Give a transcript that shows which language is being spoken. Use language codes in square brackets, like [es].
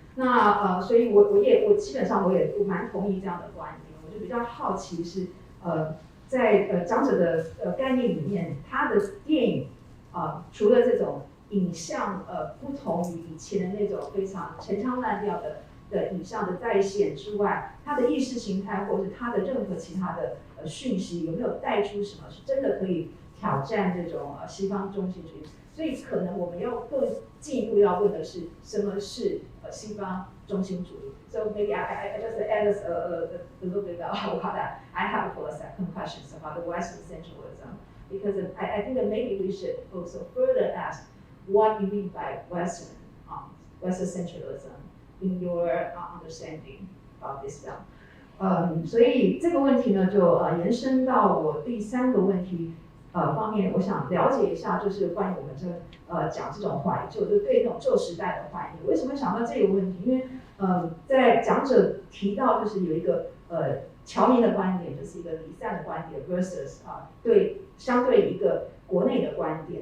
[zh] 那所以我基本上我蛮同意这样的观点，我就比较好奇是在讲者的概念里面，他的电影除了这种影像不同于以前的那种非常陈腔滥调的影像的再现之外，它的意识形态或者它的任何其他的讯息有没有带出什么是真的可以挑战这种西方中心主义？所以可能我们要更进一步要问的是什么是西方中心主义。 [en] So maybe I just add a little bit about that. I have for a second questions about the Western centralism, because I think that maybe we should also further ask what you mean by Western centralism in your understanding of this film. [zh] 所以这个问题呢，就延伸到我第3个问题方面，我想了解一下，就是关于我们讲这种怀旧，就对那种旧时代的怀念。为什么想到这个问题？因为在讲者提到就是有一个侨民的观点，就是一个离散的观点 versus 对相对一个国内的观点。